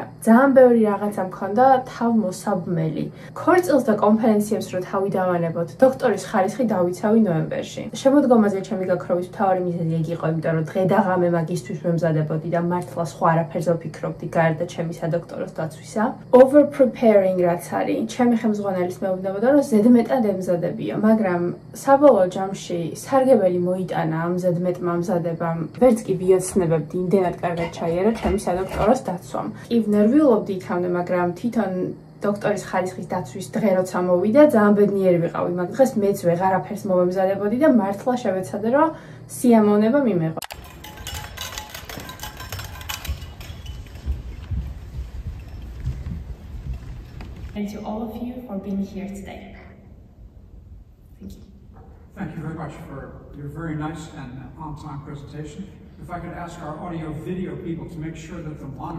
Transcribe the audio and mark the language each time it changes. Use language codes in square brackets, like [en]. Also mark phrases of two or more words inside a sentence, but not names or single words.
[ka] ძალიან ბევრი რაღაცა მქონდა თავმოსაბმელი. ქორწილს და კონფერენციებს რო თავი დავანებოთ, დოქტორის ხარისხი დავიცავი ნოემბერში. შემოდგომაზე ჩემი გაქროვის მთავარი მიზეზი ეგ იყო, იმიტომ რომ დღე და ღამე მაგისტვის მემზადებოდი და მართლა სხვა არაფერზე ვფიქრობდი გარდა ჩემი სადოქტოროს დაცვისა. [en] Over preparing [ka] რაც არის, ჩემი ხელმძღვანელის მეუბნებოდა რომ ზედმეტად ემზადებიო, მაგრამ საბოლოო ჯამში სარგებელი მოიტანა ამ ზედმეტმა მზადებამ. ვერც კი ბიოცნებებდი იმდენად კარგად ჩაიარა ჩემი სადოქტოროს დაცვამ. კი ვნერვიულობდი იქამდე, მაგრამ თვითონ დოქტორის ხარისხის დაცვის დღე როცა მოვიდა, ძალიან ბედნიერი ვიყავი. მაგ დღეს მეც ვეღარაფერს მომემზადებოდი და მართლა შევეცადე, რომ სიამოვნება მიმეღო. [en] And to all of you for being here today. Thank you. Thank you very much for your very nice and on-time presentation. If I could ask our audio-video people to make sure that the mono...